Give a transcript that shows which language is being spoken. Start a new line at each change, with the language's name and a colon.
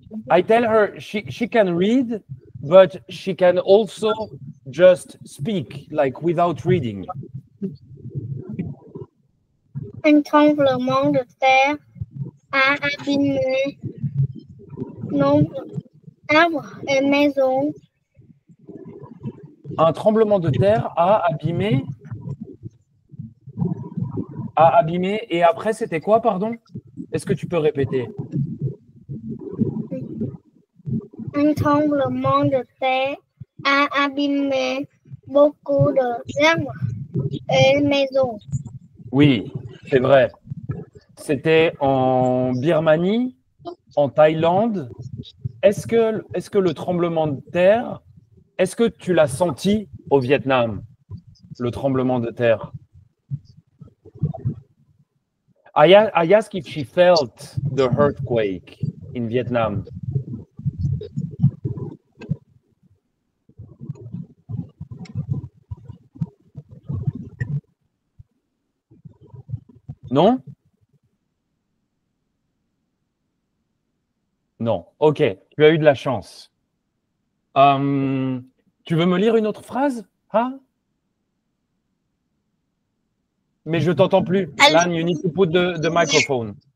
English: I tell her she can read, but she can also just speak, like without reading.
French: Un tremblement de terre a abîmé nombreux arbres et maisons. Un tremblement de terre a abîmé. Et après, c'était quoi, pardon? Est-ce que tu peux répéter? Un tremblement de terre a abîmé beaucoup d'arbres et maisons. Oui, c'est vrai. C'était en Birmanie, en Thaïlande. Est-ce que le tremblement de terre, est-ce que tu l'as senti au Vietnam, le tremblement de terre?
English: I asked if she felt the earthquake in Vietnam.
French: Non? Non. Ok, tu as eu de la chance. Tu veux me lire une autre phrase? Hein? Mais je t'entends plus.
English: Lan, you need to put the microphone.